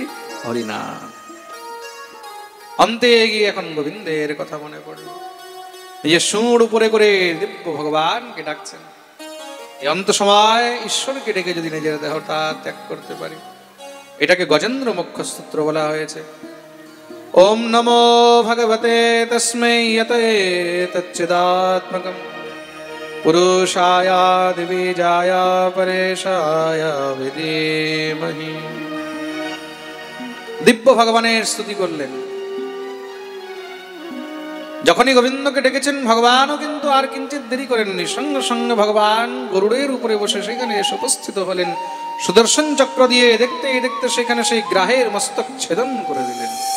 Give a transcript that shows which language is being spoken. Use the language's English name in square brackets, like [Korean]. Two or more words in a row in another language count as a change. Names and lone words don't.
[Bangla] হরিনাম। অন্তে গিয়ে এখন গোবিন্দের কথা মনে পড়ল। নিজের সুর উপরে করে দিব্য ভগবানকে ডাকছেন। এই অন্ত সময় ঈশ্বরকে ডেকে যদি নিজের দেহটা ত্যাগ করতে পারি, এটাকে গজেন্দ্র মোক্ষ সূত্র বলা হয়েছে। [Sanskrit] ওম নমো ভগবতে তস্मै यते तच्चिदात्मकं पुरुषाय दिव्याय परेशाय विधीमहि। [Bangla] দিব্য ভগবানের স্তুতি করলেন। যখনই গোবিন্দকে ডেকেছেন, ভগবানও কিন্তু আর কিঞ্চিত দেরি করেননি। সঙ্গে সঙ্গে ভগবান গরুড়ের উপরে বসে সেখানে এসে উপস্থিত হলেন। সুদর্শন চক্র দিয়ে দেখতে দেখতে সেখানে সেই গ্রাহের মস্তক ছেদন করে দিলেন।